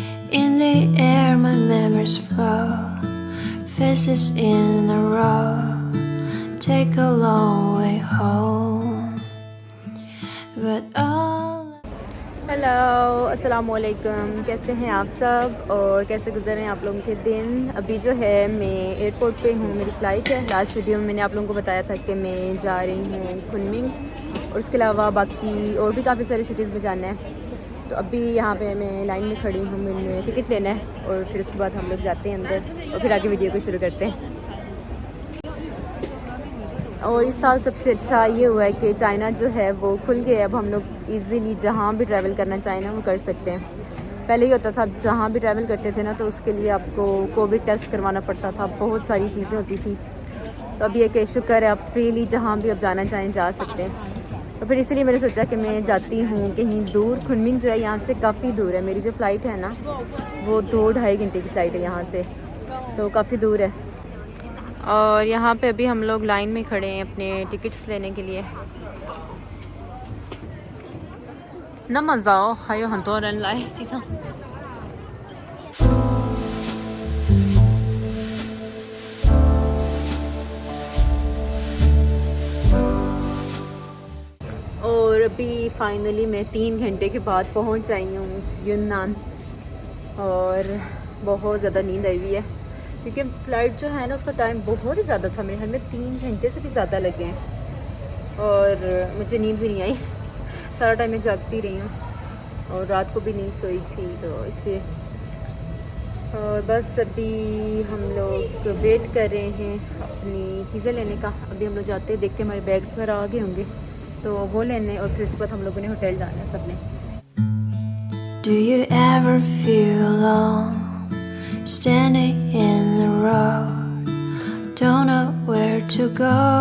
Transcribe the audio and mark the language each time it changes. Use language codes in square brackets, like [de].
[en] In the air my memories flow, faces in a row, take a long way home, but all [hi] hello अस्सलाम वालेकुम, कैसे हैं आप सब और कैसे गुजर रहे हैं आप लोगों के दिन। अभी जो है मैं एयरपोर्ट पे हूँ, मेरी फ़्लाइट है। लास्ट वीडियो में मैंने आप लोगों को बताया था कि मैं जा रही हूँ कुनमिंग और उसके अलावा बाकी और भी काफ़ी सारी सिटीज़ में जाना है। तो अभी यहाँ पे मैं लाइन में खड़ी हूँ, मैंने टिकट लेना है और फिर उसके बाद हम लोग जाते हैं अंदर और फिर आगे वीडियो को शुरू करते हैं। और इस साल सबसे अच्छा ये हुआ है कि चाइना जो है वो खुल गया है। अब हम लोग इजीली जहाँ भी ट्रैवल करना चाहें ना वो कर सकते हैं। पहले ही होता था जहाँ भी ट्रैवल करते थे ना तो उसके लिए आपको कोविड टेस्ट करवाना पड़ता था, बहुत सारी चीज़ें होती थी। तो अब ये कि शुक्र है आप फ्रीली जहाँ भी अब जाना चाहें जा सकते हैं। तो फिर इसलिए मैंने सोचा कि मैं जाती हूँ कहीं दूर। कुनमिंग जो है यहाँ से काफ़ी दूर है, मेरी जो फ़्लाइट है ना वो 2-2.5 घंटे की फ़्लाइट है यहाँ से, तो काफ़ी दूर है। और यहाँ पे अभी हम लोग लाइन में खड़े हैं अपने टिकट्स लेने के लिए। [zh] 那么早还有很多人来机场。 [hi] और अभी फाइनली मैं 3 घंटे के बाद पहुँच आई हूँ यूनान और बहुत ज़्यादा नींद आई हुई है क्योंकि फ़्लाइट जो है ना उसका टाइम बहुत ही ज़्यादा था। मेरे ख्याल में 3 घंटे से भी ज़्यादा लगे हैं और मुझे नींद भी नहीं आई। सारा टाइम मैं जागती रही हूँ और रात को भी नींद सोई थी, तो इसलिए। और बस अभी हम लोग वेट कर रहे हैं अपनी चीज़ें लेने का। अभी हम लोग जाते हैं, देखते हैं हमारे बैग्स वगैरह आ गए होंगे तो वो लेने और फिर उसके बाद हम लोगों ने होटल जाना है सबने। [en] Do you ever feel alone, standing in the road, don't know where to go?